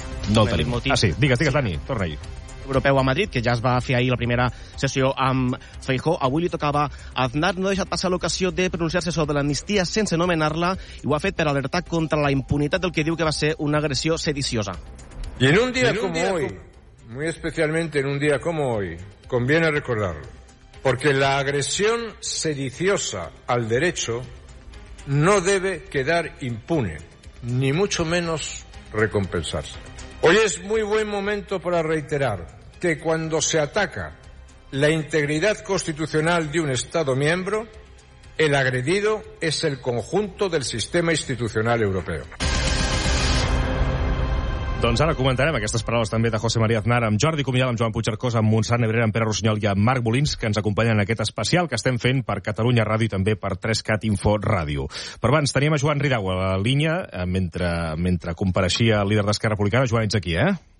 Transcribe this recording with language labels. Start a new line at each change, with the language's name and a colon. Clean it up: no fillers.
Catalan: No el tenim. Ah, sí. Digues, Dani, torna-hi. Europeu a Madrid, que ja es va fer ahir la primera sessió amb Feijó. Avui li tocava a Aznar, no ha deixat passar l'ocasió de pronunciar-se sobre l'amnistia sense nomenar-la i ho ha fet per alertar contra la impunitat del que diu que va ser una agressió sediciosa.
Spanish: Y en un día como hoy, muy especialmente en un día como hoy, conviene recordarlo, porque la agresión sediciosa al derecho no debe quedar impune, ni mucho menos recompensarse. Hoy es muy buen momento para reiterar que cuando se ataca la integridad constitucional de un Estado miembro, el agredido es el conjunto del sistema institucional europeo.
Catalan: Doncs ara comentarem aquestes paraules també de José María Aznar amb Jordi Comillal, amb Joan Puigcercós, amb Montsant Nebrera, amb Pere Rossinyol i amb Marc Molins, que ens acompanyen en aquest especial que estem fent per Catalunya Ràdio i també per 3CAT Info Ràdio. Però abans teníem a Joan Ridau a la línia mentre compareixia el líder d'Esquerra Republicana. Joan, ets aquí, eh?